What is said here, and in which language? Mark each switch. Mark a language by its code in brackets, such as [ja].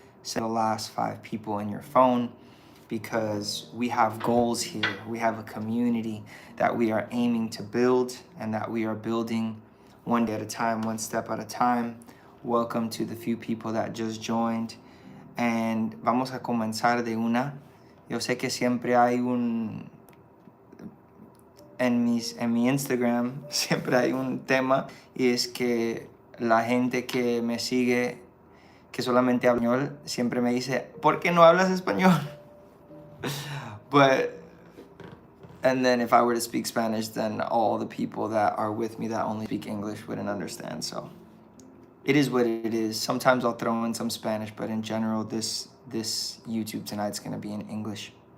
[en] Send the last 5 people in your phone, because we have goals here. We have a community that we are aiming to build and that we are building one day at a time, one step at a time. Welcome to the few people that just joined. [es] And vamos a comenzar de una. Yo sé que siempre hay en mi Instagram, siempre hay un tema, y es que la gente que me sigue, que solamente habla español, siempre me dice, ¿por qué no hablas español? [en] And then if I were to speak Spanish, then all the people that are with me that only speak English wouldn't understand. So it is what it is. Sometimes I'll throw in some Spanish, but in general, this YouTube tonight's gonna be in English.